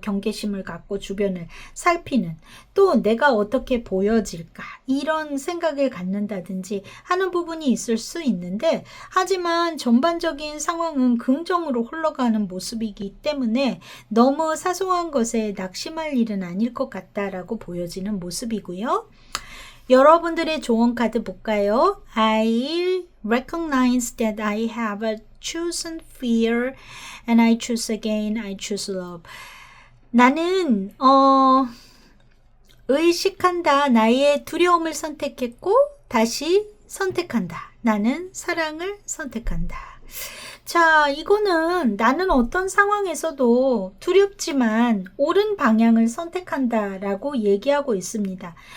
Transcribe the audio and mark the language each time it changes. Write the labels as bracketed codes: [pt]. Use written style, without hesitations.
[ko] 경계심을 갖고 주변을 살피는, 또 내가 어떻게 보여질까 이런 생각을 갖는다든지 하는 부분이 있을 수 있는데, 하지만 전반적인 상황은 긍정으로 흘러가는 모습이기 때문에 너무 사소한 것에 낙심할 일은 아닐 것 같다라고 보여지는 모습이고요. 여러분들의 조언 카드 볼까요? [en] I recognize that I have a chosen fear and I choose again, I choose love. [ko] 나는 의식한다. 나의 두려움을 선택했고 다시 선택한다. 나는 사랑을 선택한다. 자, 이거는 나는 어떤 상황에서도 두렵지만 옳은 방향을 선택한다라고 얘기하고 있습니다.